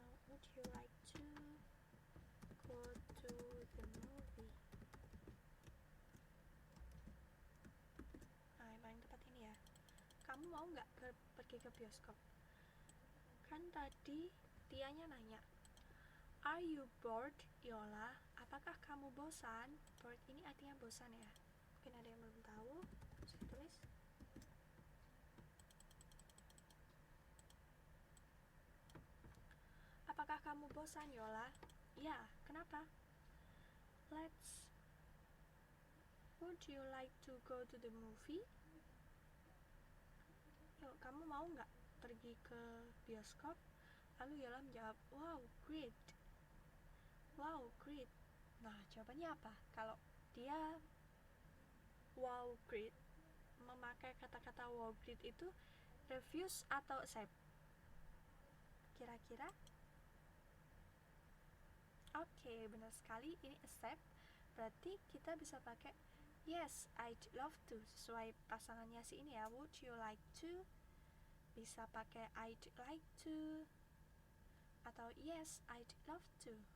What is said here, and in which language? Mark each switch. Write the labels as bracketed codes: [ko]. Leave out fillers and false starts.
[en] Would you like to go to the movie? [id] Yang paling tepat ini ya. Kamu mau nggak pergi ke bioskop? Kan tadi Tianya nanya, [en] are you bored, Yola? [id] Apakah kamu bosan? Bored ini artinya bosan ya. Mungkin ada yang belum tahu, saya tulis. Apakah kamu bosan, Yola? Ya, kenapa? [en] Would you like to go to the movie? [id] Yuk, kamu mau nggak pergi ke bioskop? Lalu Yola menjawab, [en] wow, great. Wow, great. [id] Nah, jawabannya apa? Kalau dia [en] wow, great, [id] memakai kata-kata wow, great itu refuse atau accept? Kira-kira? Oke, benar sekali, ini accept. Berarti kita bisa pakai [en] yes, I'd love to, [id] sesuai pasangannya si ini ya. [en] Would you like to? [id] Bisa pakai [en] I'd like to [id] atau [en] yes, I'd love to.